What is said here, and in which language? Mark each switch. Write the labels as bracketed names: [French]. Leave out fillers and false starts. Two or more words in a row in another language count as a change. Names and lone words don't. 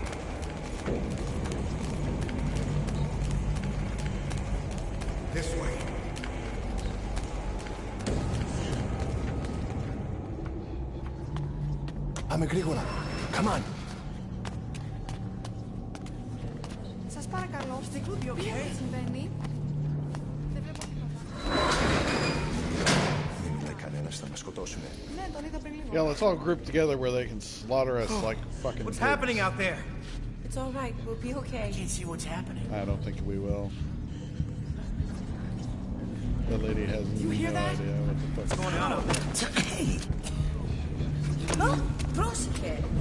[English] This way. [Greek] Πάμε γρήγορα. [English] Come on. [Greek] Σας παρακαλώ. Τι συμβαίνει? Δεν βλέπω τίποτα. Δεν είναι κανένας, θα μας σκοτώσουνε. Ναι, τον είδα πριν λίγο. [English] Yeah, let's all group together where they can slaughter us like fucking What's pigs. happening out there? It's all right. We'll be okay. I can't see what's happening. I don't think we will. The lady has You no hear that? idea what the fuck What's going on out there? Hey! Oh, Proske!